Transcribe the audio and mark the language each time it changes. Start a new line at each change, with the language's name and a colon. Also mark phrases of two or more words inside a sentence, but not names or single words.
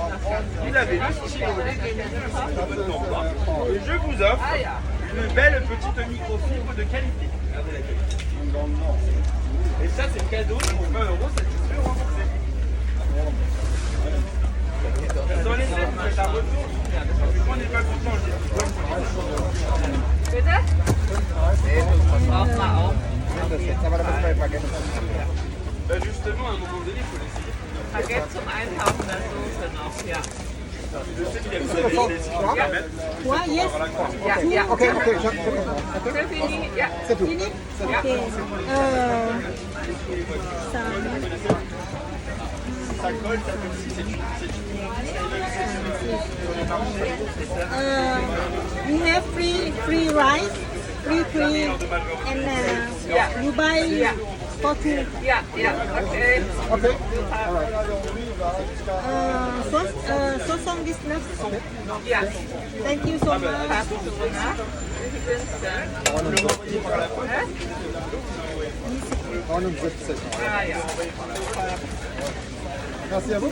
French: Vous avez le stylo, les grémilles, et je vous offre une belle petite microfibre de qualité. Regardez la qualité. Et ça, c'est cadeau pour 20 €, satisfait, remboursé. Dans les aides, vous faites un retour. Moi, on n'est pas content, je dis.
German: Bitte? Braucht man auch.
French: Justement, à un moment donné, il faut l'essayer.
German: Baguette zum Eintauchen der Soße noch, ja.
French: Je sais qu'il y a des essais, si je peux me permettre. Quoi? Yes.
German: Ja.
French: Ok, C'est fini, ja. c'est tout. Fini? Ok. Ça. Ça colle, ça fait aussi, c'est du
English: We have free rice. free, and you buy for two. Yeah, yeah, okay. Okay. All right. 79.
German: Ja.
English: Thank you so much.
German: Hast du ne? Wie viel sind's denn? Hä? 79. Ah ja.
French: Merci à vous.